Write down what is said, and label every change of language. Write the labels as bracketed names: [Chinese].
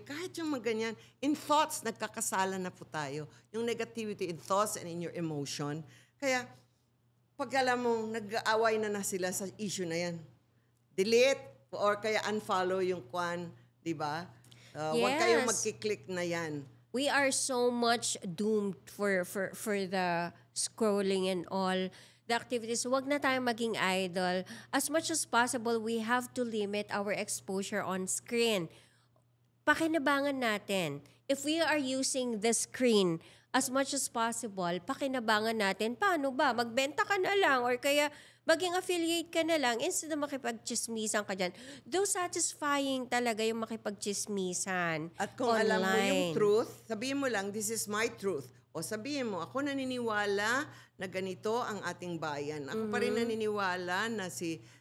[Filipino] Kahit yung mga ganyan, [English] in thoughts, [Filipino] nagkakasala na po tayo. [English] Yung negativity in thoughts and in your emotion. [Filipino] Kaya, pag alam mo, nag-aaway na sila sa issue na yan. Delete or kaya unfollow yung kwan, di ba? Huwag kayong magkiklik na yan. [English] We are so much doomed for the scrolling and all the activities. [Filipino] Huwag na tayong maging idol. [English] As much as possible, we have to limit our exposure on screen. [Filipino] Pakinabangan natin. [English] If we are using the screen as much as possible, pakinabangan natin. [Filipino] Paano ba? Magbenta ka na lang or kaya maging affiliate ka na lang instead na makipag-chismisan ka dyan. Though satisfying talaga yung makipag-chismisan At kung [English] online. [Filipino] alam mo yung truth, sabihin mo lang, [English] this is my truth. [Filipino] O sabihin mo, ako naniniwala na ganito ang ating bayan. Ako pa rin naniniwala na si